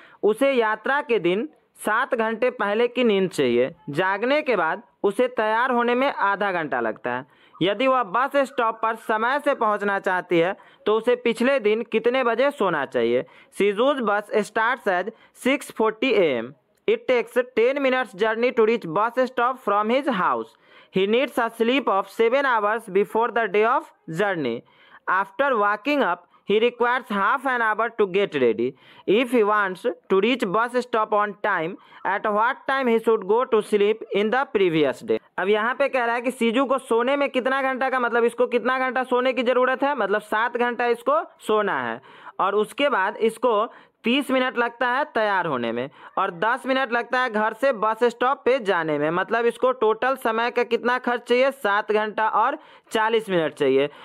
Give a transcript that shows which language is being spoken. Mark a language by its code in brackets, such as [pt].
[hi] उसे यात्रा के दिन 7 घंटे पहले की नींद चाहिए, जागने के बाद उसे तैयार होने में आधा घंटा लगता है। यदि वह बस स्टॉप पर समय से पहुंचना चाहती है तो उसे पिछले दिन कितने बजे सोना चाहिए। [en] सीजूज bus starts at 6:40 AM. It takes 10 minutes journey to reach bus stop from his house. He needs a sleep of 7 hours before the day of journey. After waking up, he requires half an hour to get ready. If he wants to reach bus stop on time, at what time he should go to sleep in the previous day? [hi] अब यहाँ पे कह रहा है कि सीजू को सोने में कितना घंटा का, मतलब इसको कितना घंटा सोने की जरूरत है, मतलब 7 घंटा इसको सोना है, और उसके बाद इसको 30 मिनट लगता है तैयार होने में, और 10 मिनट लगता है घर से बस स्टॉप पे जाने में। मतलब इसको टोटल समय का कितना खर्च चाहिए, 7 घंटा और 40 मिनट चाहिए।